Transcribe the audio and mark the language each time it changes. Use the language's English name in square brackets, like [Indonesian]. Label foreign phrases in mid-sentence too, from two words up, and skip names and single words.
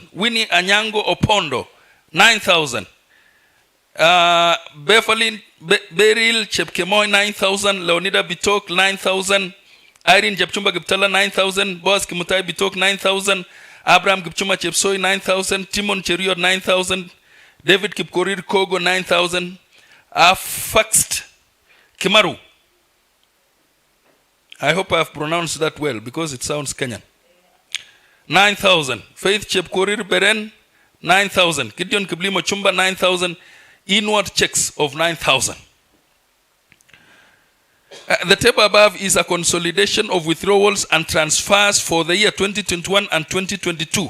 [English] Winnie Anyango Opondo, 9,000. Beryl Chepkemoy, 9,000. Leonida Bitok, 9,000. Irene Chepchumba Giptala, 9,000. Boaz Kimutai Bitok, 9,000. Abraham Kipchumba Chepsoi, 9,000. Timon Cheriot, 9,000. David Kipkorir Kogo, 9,000. Faxt Kimaru. I hope I have pronounced that well because it sounds Kenyan. 9,000. Faith Chepkorir Beren, 9,000. Gideon Kiblimo Chumba, 9,000. Inward checks of 9,000. The table above is a consolidation of withdrawals and transfers for the year 2021 and 2022.